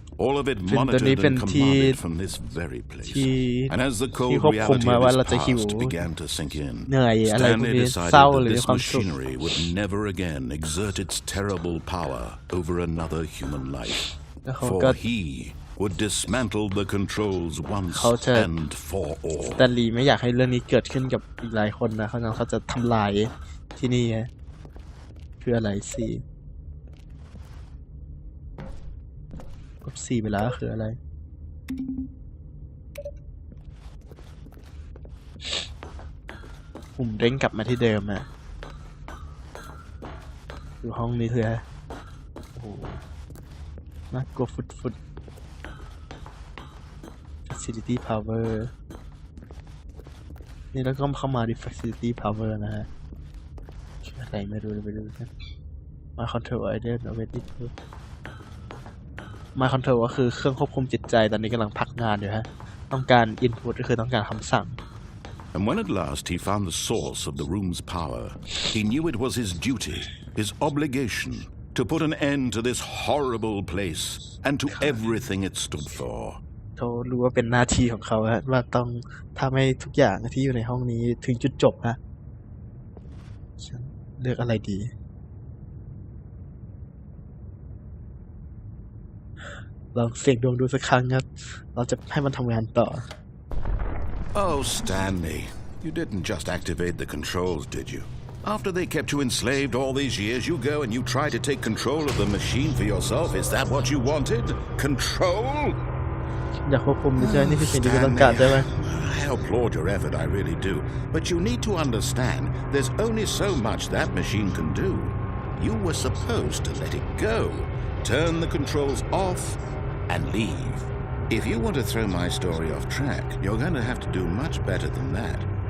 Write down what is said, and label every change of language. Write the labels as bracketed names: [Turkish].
[English] All of it monitored and commanded from this very place. And as the cold reality of his past began to sink in, Stanley decided that this machinery would never again exert its terrible power over another human life. For he would dismantle the controls once and for all. [Thai] สแตนลีย์ไม่อยากให้เรื่องนี้เกิดขึ้นกับอีกหลายคนนะเขาจะทำลายที่นี่คืออะไรสิ4ไปแล้วคืออะไร ผมเด้งกลับมาที่เดิมอ่ะอยู่ห้องนี้คือโอ้โหน่ากลัวฟุด Facility Power นี่แล้วก็เข้ามาที่ Facility Power นะฮะอะไรไม่รู้ไปดูกันมา [English] Control Item Already My Control [Thai] ก็คือเครื่องควบคุมจิตใจตอนนี้กำลังพักงานอยู่ฮะต้องการ Input ก็คือต้องการคำสั่ง [English] And when at last he found the source of the room's power, he knew it was his duty, his obligation, to put an end to this horrible place and to everything it stood for. [Thai] เขารู้ว่าเป็นหน้าที่ของเขาฮะว่าต้องทำให้ทุกอย่างที่อยู่ในห้องนี้ถึงจุดจบฮะฉันเลือกอะไรดีลองเสี่ยงดวงดูสักครั้งครับเราจะให้มันทำงานต่อ [English] Oh, Stanley, you didn't just activate the controls, did you? After they kept you enslaved all these years, you go and you try to take control of the machine for yourself. Is that what you wanted? Control? [Thai] อยากควบคุมใช่นี่คือสิ่งที่คุณต้องการใช่ไหม [English] I applaud your effort, I really do. But you need to understand, there's only so much that machine can do. You were supposed to let it go, turn the controls off, and leave. If you want to throw my story off track, you're going to have to do much better than that.